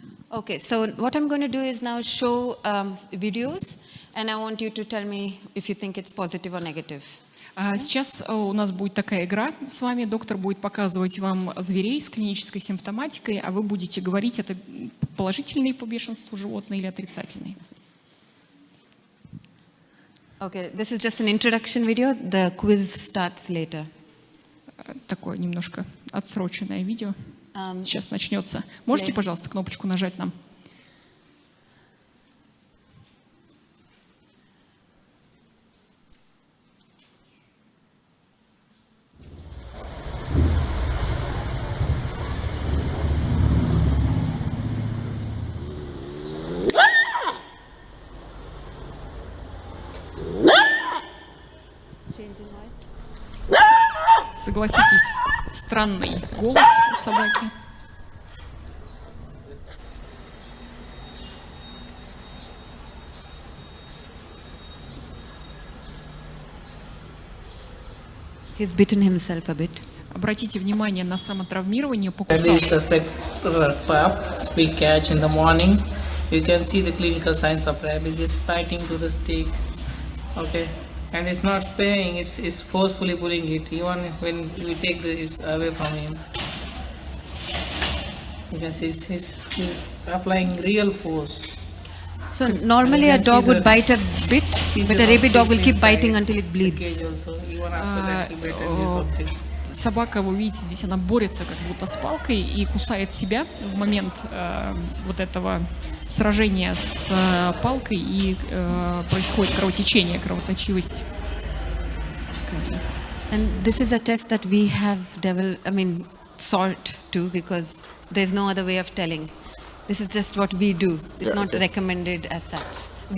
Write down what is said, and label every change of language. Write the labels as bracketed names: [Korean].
[English] Okay, so what I'm going to do is now show videos, and I want you to tell me if you think it's positive or negative. [Russian] Сейчас у нас будет такая игра с вами. Доктор будет показывать вам зверей с клинической симптоматикой, а вы будете говорить, это положительные по бешенству животные или отрицательные. [English] Okay, this is just an introduction video. The quiz starts later. [Russian] Такое немножко отсроченное видео. Сейчас начнется. Можете, пожалуйста, кнопочку нажать нам? Согласитесь, странный голос у собаки. [English] He's bitten himself a bit. [Russian] Обратите внимание на самотравмирование, покусал. [English] This suspect pup we catch in the morning. You can see the clinical signs of rabies. It's biting to the stick. Okay. And it's not spraying, it's forcefully pulling it, even when we take this away from him. You can see he's applying real force. So normally a dog would bite a bit, but a rabid dog will keep biting until it bleeds. Cage also, even after that he bit these objects. [Russian] Собака, вы видите, здесь она борется как будто с палкой и кусает себя в момент вот этого сражения с палкой, и происходит кровотечение, кровоточивость. [English] And this is a test that we have sought to, because there's no other way of telling. This is just what we do. It's not recommended as such.